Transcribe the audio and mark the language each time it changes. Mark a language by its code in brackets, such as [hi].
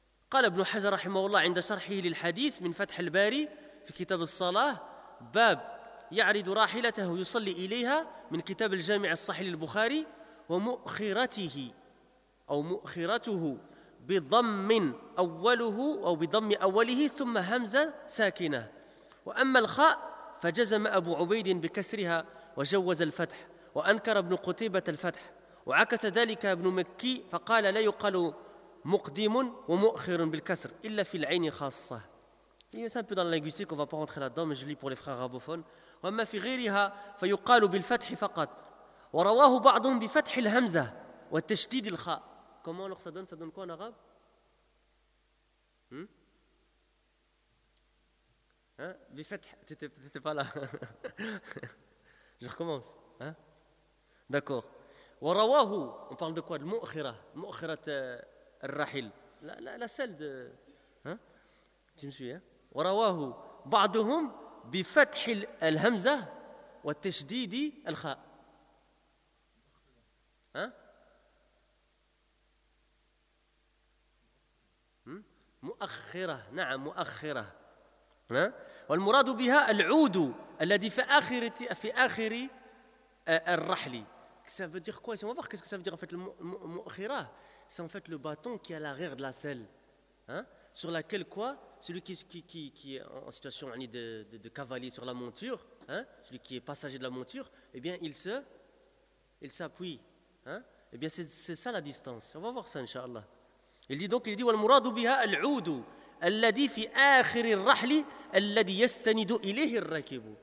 [ar] قال ابن حجر رحمه الله عند شرحه للحديث من فتح الباري في كتاب الصلاة باب يعرض راحلته يصلي إليها من كتاب الجامع الصحيح للبخاري ومؤخرته أو مؤخرته بضم أوله أو بضم أوله ثم همزة ساكنة وأما الخاء فجزم أبو عبيد بكسرها وجوز الفتح وأنكر ابن قتيبة الفتح وعكس ذلك ابن مكي فقال لا يقال مقدم ومؤخر بالكسر إلا في العين خاصة. [fr] C'est un peu dans la linguistique, on ne va pas rentrer là-dedans, mais je lis pour les frères arabophones. [ar] وَمَّا فِي غَيْرِهَا فَيُقَالُ بِالْفَتْحِ فَقَطْ وَرَوَاهُ بَعْضٌ بِفَتْحِ الْهَمْزَةِ وَالتَّشْدِيدِ الْخَاءِ. [fr] Comment alors ça donne? Ça donne quoi en arabe? بِفَتْح. T'étais pas là. Je recommence. D'accord. وَرَوَاهُ. On parle de quoi? الْمُؤْخِرَةِ. [ar] مُؤْخِرَةِ الرَّحِيلِ. [fr] La selle de... Tu me suis, hein? [ar] ورواه بعضهم بفتح الهمزة والتشديد الخاء. مؤخرة. نعم مؤخرة. والمراد بها العود الذي في آخر الرحل. [fr] Ça veut dire quoi? On va voir qu'est-ce que ça veut dire en fait. [ar] المؤخرة. [fr] C'est en fait le bâton qui a l'arrière de la selle, sur laquelle quoi? Celui qui est en situation de cavalier sur la monture, celui qui est passager de la monture, il s'appuie. C'est ça la distance. On va voir ça, inshallah. Il dit [ar] والمراد بها العود الذي في آخر الرحل الذي يستند إليه الركب.